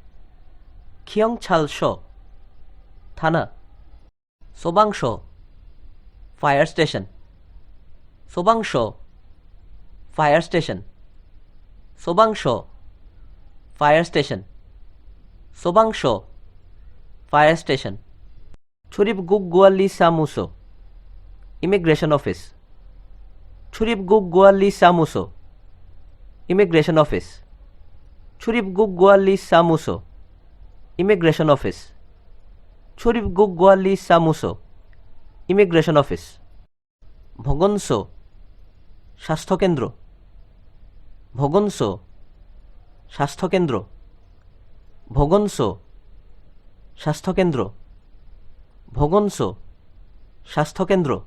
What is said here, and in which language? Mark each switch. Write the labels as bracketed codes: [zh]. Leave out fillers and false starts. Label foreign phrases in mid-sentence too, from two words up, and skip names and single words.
[en] 경찰서 থানা 소방서 fire station 소방서 fire station 소방서 fire station 소방서 fire station 출입국관리사무소 immigration office 출입국관리사무소 immigration office [ko] 출입국관리사무소 [en] immigration office [ko] 출입국관리사무소 [en] immigration office [ko] 보건소 স্বাস্থ্যকেন্দ্র 보건소 স্বাস্থ্যকেন্দ্র 보건소 স্বাস্থ্যকেন্দ্র 보건소 স্বাস্থ্যকেন্দ্র